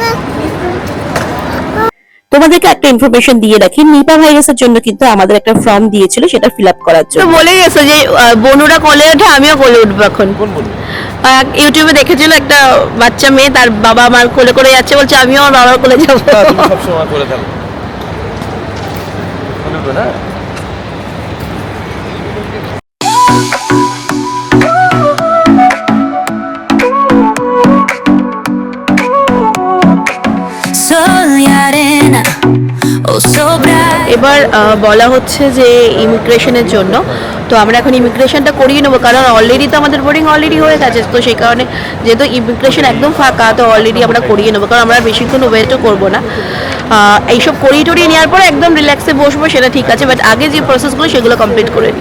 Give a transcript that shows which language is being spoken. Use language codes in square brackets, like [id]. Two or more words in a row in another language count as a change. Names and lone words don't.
[bn] তোমাদেরকে একটা ইনফরমেশন দিয়ে রাখি, নিপা ভাইরাসের জন্য কিন্তু আমাদের একটা ফর্ম দিয়েছিল, সেটা [en] fill up [bn] করার তো জন্য। বলে গেছে যে বনুরা কোলে ওঠে, আমিও কোলে উঠবো এখন। কোন বলবো? ইউটিউবে দেখেছিল একটা বাচ্চা মেয়ে, তার বাবা মার কোলে করে যাচ্ছে, বলছে আমিও আমার বাবার কোলে যাবো। তুমি সবসময় করে থাকো না? [es] Sol y arena, oh sobra. [bn] এবার বলা হচ্ছে যে ইমিগ্রেশনের জন্য, তো আমরা এখন ইমিগ্রেশনটা করিয়ে নেবো, কারণ অলরেডি তো আমাদের বোর্ডিং অলরেডি হয়ে গেছে। তো সেই কারণে যেহেতু ইমিগ্রেশন একদম ফাঁকা, তো অলরেডি আমরা করিয়ে নেবো, কারণ আমরা বেশিক্ষণ ওয়েটও করবো না। এইসব করিয়ে টরিয়ে নেওয়ার পরে একদম রিল্যাক্সে বসবো, সেটা ঠিক আছে, বাট আগে যে প্রসেসগুলো সেগুলো কমপ্লিট করে নিই।